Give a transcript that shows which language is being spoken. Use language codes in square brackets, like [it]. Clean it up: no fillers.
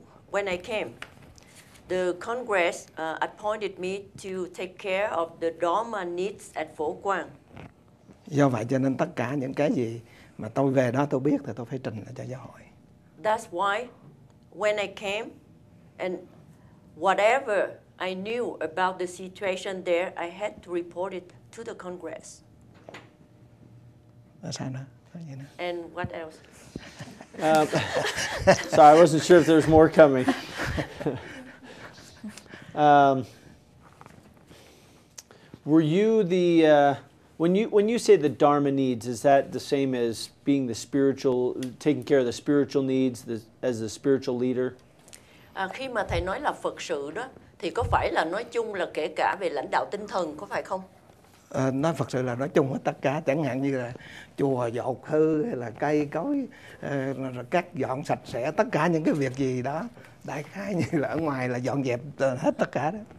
[en] When I came, the Congress appointed me to take care of the Dharma needs at Phổ Quang. [vi] Do vậy cho nên tất cả những cái gì mà tôi về đó tôi biết thì tôi phải trình lại cho giáo hội. [en] That's why when I came and whatever I knew about the situation there, I had to report it to the Congress. [vi] Sao nữa? [en] And what else? Sorry, I wasn't sure if there was more coming. Were you when you say the Dharma needs, is that the same as being taking care of the spiritual needs as the spiritual leader? [vi] Khi mà thầy nói là Phật sự đó, thì có phải là nói chung là kể cả về lãnh đạo tinh thần, có phải không? Nói Phật sự là nói chung hết tất cả, chẳng hạn như là chùa dột hư hay là cây cối cắt dọn sạch sẽ, tất cả những cái việc gì đó đại khái như là ở ngoài là dọn dẹp hết tất cả đó.